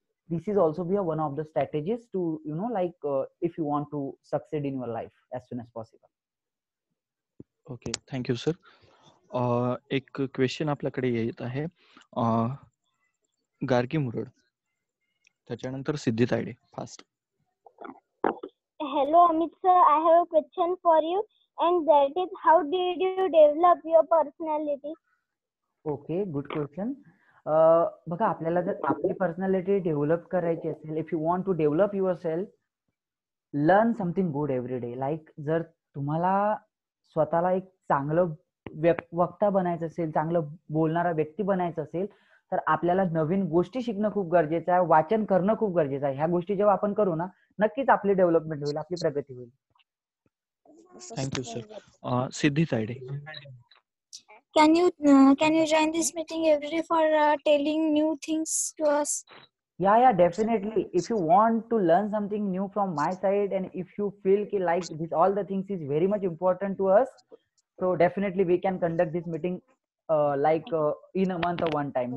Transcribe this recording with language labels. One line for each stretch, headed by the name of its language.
English: This is also be one of the strategies to like if you want to succeed in your life as soon as possible. Okay, thank you sir.
Marathi: एक question आपल्याकडे येत आहे गार्गी मुरड, त्याच्यानंतर सिद्धी Tayde.
English: Fast. Hello, Amit sir. I have a question for you, and that is, how did you develop your personality? Okay, good question.
Marathi: बघा, आपल्याला जर आपली पर्सनॅलिटी डेव्हलप करायची असेल,
English: If you want to develop yourself, learn something good every day.
Marathi: Like जर तुम्हाला स्वतःला एक चांगलं वक्ता बनायचं असेल, चांगलं बोलणारा व्यक्ती बनायचं असेल, तर आपल्याला नवीन गोष्टी शिकणं खूप गरजेचं आहे, वाचन करणं खूप गरजेचं आहे. ह्या गोष्टी जेव्हा आपण करू ना, नक्कीच आपली डेव्हलपमेंट होईल, आपली प्रगती होईल.
English: Thank you sir. Siddhi Tayade. Can you join this meeting every day for telling new things to us? Yeah, definitely. If you want to learn something new from my side, and if you feel like this, all the things is very much important to us, so definitely we can conduct this meeting in a month or one time.